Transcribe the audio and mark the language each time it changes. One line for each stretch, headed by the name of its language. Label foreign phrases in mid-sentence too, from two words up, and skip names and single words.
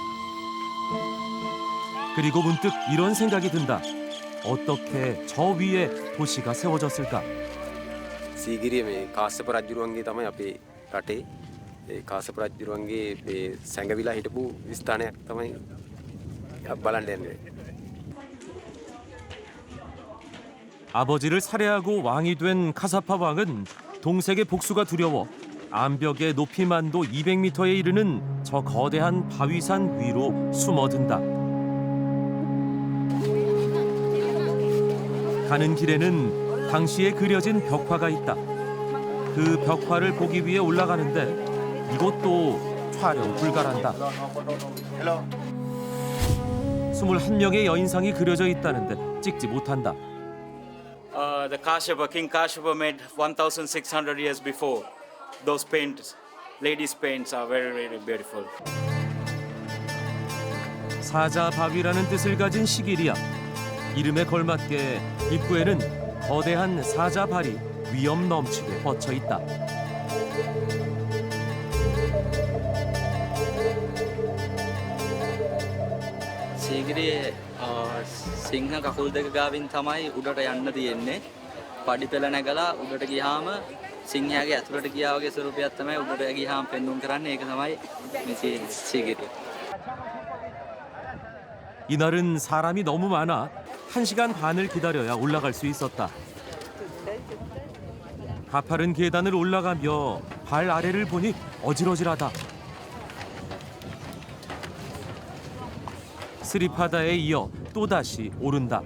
Korean: 그리고 문득 이런 생각이 든다. 어떻게 저 위에 도시가 세워졌을까?
Sinhala: සීගිරිය මේ කාශ්‍යප රජුරුවන්ගේ තමයි අපේ රටේ ඒ කාශ්‍යප රජුරුවන්ගේ මේ සැඟවිලා හිටපු ස්ථානයක් තමයි බලන්න යන්නේ.
Korean: 아버지를 살해하고 왕이 된 카사파 왕은 동색의 복수가 두려워 암벽의 높이만도 200m에 이르는 저 거대한 바위산 위로 숨어든다. 가는 길에는 당시에 그려진 벽화가 있다. 그 벽화를 보기 위해 올라가는데 이것도 촬영 불가란다. 21명의 여인상이 그려져 있다는데 찍지 못한다.
English: The Kashyapa, King Kashyapa made 1,600 years before. Those paints, ladies' paints are very, very beautiful.
Korean: 사자바위라는 뜻을 가진 시기리아. 이름에 걸맞게 입구에는 거대한 사자발이 위험 넘치게 뻗쳐 있다.
Sinhala: සීගිරියේ සිංහ කකුල් දෙක ගාවින් තමයි උඩට යන්න තියෙන්නේ. පඩි පෙළ නැගලා උඩට ගියාම සිංහයාගේ ඇතුළට ගියා වගේ ස්වරූපයක් තමයි උඩට ගියාම පෙන්වුම් කරන්නේ. ඒක තමයි මේ සීගිරිය.
Korean: 이날은 사람이 너무 많아 1시간 반을 기다려야 올라갈 수 있었다. 가파른 계단을 올라가며 발 아래를 보니 어질어질하다. 스리파다에 이어 또다시 오른다.